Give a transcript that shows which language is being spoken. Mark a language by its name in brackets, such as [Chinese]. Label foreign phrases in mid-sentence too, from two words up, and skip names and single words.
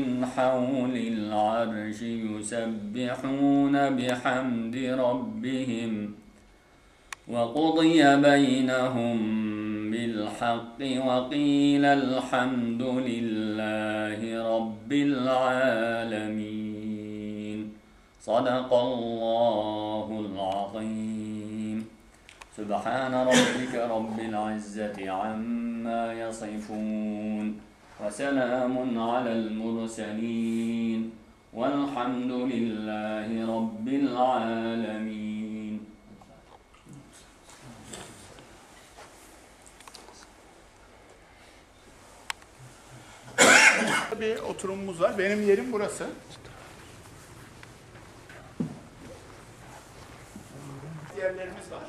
[Arabic] حَوْلِ الْعَرْشِ يُسَبِّحُونَ بِحَمْدِ رَبِّهِمْ وَقُضِيَ بَيْنَهُمْ بِالْحَقِّ وَقِيلَ الْحَمْدُ لِلَّهِ رَبِّ الْعَالَمِينَ صدق الله العظيم. سبحان ربك رب العزة عما يصفون وسلام على المرسلين والحمد لله رب العالمين. [Turkish] Bir oturumumuz var. Benim yerim burası. Yerlerimiz var.